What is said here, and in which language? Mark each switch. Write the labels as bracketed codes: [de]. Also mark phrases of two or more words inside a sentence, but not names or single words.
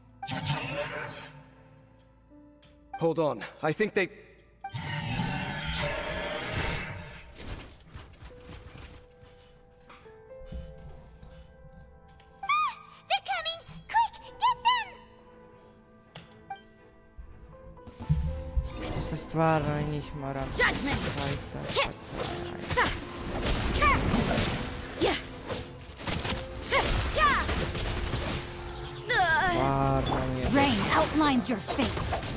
[en] Hold on. I think they... Ah! They're coming! Quick! Get them! [hr] Što se stvarno i njih moram... [en] Judgment! Rain outlines your fate.